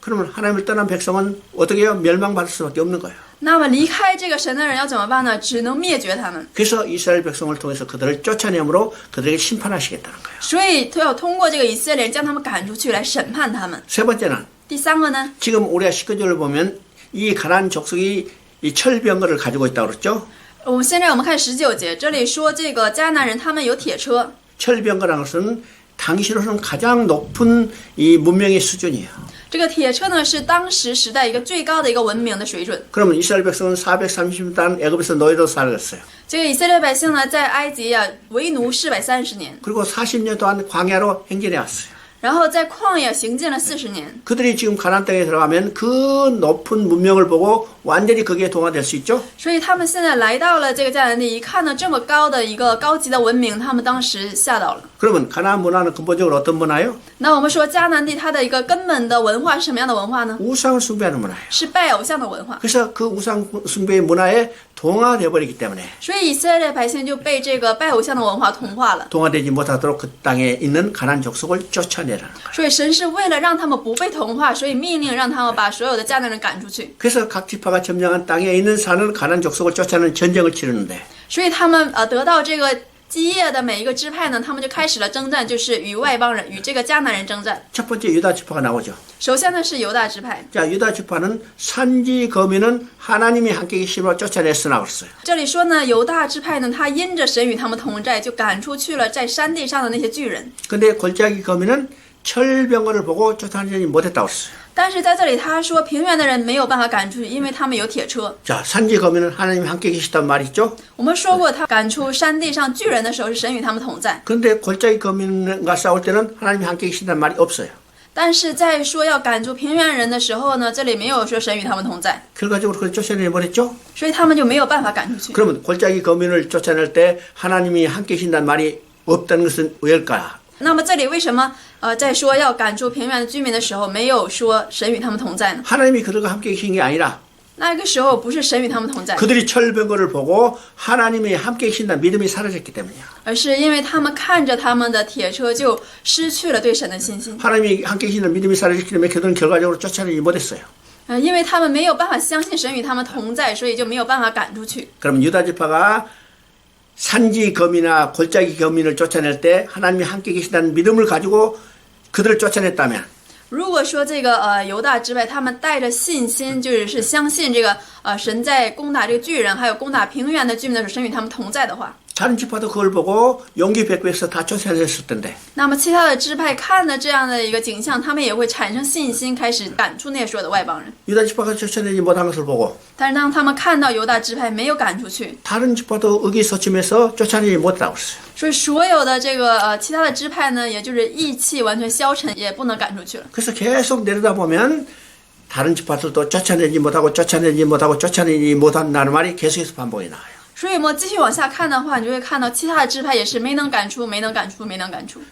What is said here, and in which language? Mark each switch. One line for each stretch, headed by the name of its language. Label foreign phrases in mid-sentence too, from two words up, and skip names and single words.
Korean: 그러면 하나님을 떠난 백성은 어떻게 해요? 멸망받을 수밖에 없는 거예요.
Chinese: 那么离开这个神的人要怎么办呢？只能灭绝他们。
Korean: 그래서 이스라엘 백성을 통해서 그들을 쫓아내므로 그들에게 심판하시겠다는 거예요.
Chinese: 所以他要通过这个以色列人将他们赶出去来审判他们。
Korean: 세 번째는
Chinese: 第三个呢？
Korean: 지금 우리가 19절을 보면 이 가나안 족속이 이 철병거를 가지고 있다고 그랬죠.
Chinese: 现在我们看19节，这里说这个迦南人他们有铁车。
Korean: 철병거라는 것은 당시로는 가장 높은 이 문명의 수준이에요.
Chinese: 这个铁车呢是当时时代一个最高的一个文明的水准。
Korean: 그러면 이스라엘 백성은 430년 동안 애굽에서 노예로 살았어요.
Chinese: 这个以色列百姓呢在埃及为奴430年，
Korean: 그리고 40년 동안 광야로 행진해 왔어요.
Chinese: 然后在旷野行进了40年。
Korean: 그들이 지금 가나안 땅에 들어가면 그 높은 문명을 보고 완전히 거기에 동화될 수 있죠.
Chinese: 所以他们现在来到了这个迦南地，一看到这么高的一个高级的文明，他们当时吓到了。
Korean: 그러면 가나안 문화는 근본적으로 어떤 문화예요?
Chinese: 那我们说迦南地它的一个根本的文化是什么样的文化呢？
Korean: 우상을 숭배하는 문화예요.
Chinese: 是拜偶像的文化。
Korean: 그래서 그 우상 숭배의 문화에 동화돼 버리기 때문에
Chinese: 所以以色列百姓就被这个拜偶像的文化同化了。
Korean: 동화되지 못하도록 그 땅에 있는 가나안 족속을 쫓아내라는 거예요.
Chinese: 所以神是为了让他们不被同化，所以命令让他们把所有的迦南人赶出去。
Korean: 그래서 각 지파가 점령한 땅에 있는 사는 가나안 족속을 쫓아내는 전쟁을 치르는데
Chinese: 所以他们得到这个基业的每一个支派呢，他们就开始了征战，就是与外邦人、与这个迦南人征战。
Korean: 첫 번째 유다 지파가 나오죠.
Chinese: 首先呢是犹大支派，
Korean: 자, 유다 지파는 산지 거민은 하나님이 함께 계심으로 쫓아냈으나 그랬어요.
Chinese: 这里说呢犹大支派呢，他因着神与他们同在，就赶出去了在山地上的那些巨人。
Korean: 근데 골짜기 거민은 철병거를 보고 쫓아내지 못했다고 그랬어요.
Chinese: 但是在这里他说平原的人没有办法赶出去，因为他们有铁车。
Korean: 자, 산지 거민은 하나님이 함께 계시단 말이 있죠.
Chinese: 我们说过，他赶出山地上巨人的时候，是神与他们同在。
Korean: 그런데 골짜기 거민과 싸울 때는 하나님이 함께 계신단 말이 없어요.
Chinese: 但是在说要赶出平原人的时候呢，这里没有说神与他们同在，
Korean: 결과적으로 그걸 쫓아내지 못했죠.
Chinese: 所以他们就没有办法赶出去。
Korean: 그러면 골짜기 거민을 쫓아낼 때 하나님이 함께 계신단 말이 없다는 것은 왜일까?
Chinese: 那么这里为什么在说要赶出平原的居民的时候，没有说神与他们同在呢？
Korean: 하나님이 그들과 함께 계신 게 아니라
Chinese: 那个时候不是神与他们同在，
Korean: 그들이 철병거를 보고 하나님이 함께 계신다는 믿음이 사라졌기 때문이야.
Chinese: 而是因为他们看着他们的铁车就失去了对神的信心。
Korean: 하나님이 함께 계신다는 믿음이 사라졌기 때문에 그들은 결과적으로 쫓아내지 못했어요.
Chinese: 因为他们没有办法相信神与他们同在，所以就没有办法赶出去。
Korean: 그럼 유다 지파가 산지 거민이나 골짜기 거민을 쫓아낼 때 하나님이 함께 계신다는 믿음을 가지고 그들을 쫓아냈다면
Chinese: 如果说这个犹大支派他们带着信心，就是相信这个神在攻打这个巨人，还有攻打平原的居民的时候，神与他们同在的话，
Korean: 다른 지파도 그걸 보고 용기 백배해서 다 쫓아냈을 텐데
Chinese: 那么其他的支派看了这样的一个景象，他们也会产生信心，开始赶出那所有的外邦人。
Korean: 유다 지파가 쫓아내지 못한 것을 보고
Chinese: 但是当他们看到犹大支派没有赶出去，
Korean: 다른 지파도 의기소침해서 쫓아내지 못했다고 했어요.
Chinese: 所以所有的这个其他的支派呢，也就是意气完全消沉，也不能赶出去了。
Korean: 그래서 계속 내려다보면 다른 지파들도 쫓아내지 못하고 쫓아내지 못하고 쫓아내지 못한다는 말이 계속해서 반복이 나와요.
Chinese: 所以我们继续往下看的话，你就会看到其他的支派也是没能赶出，没能赶出，没能赶出。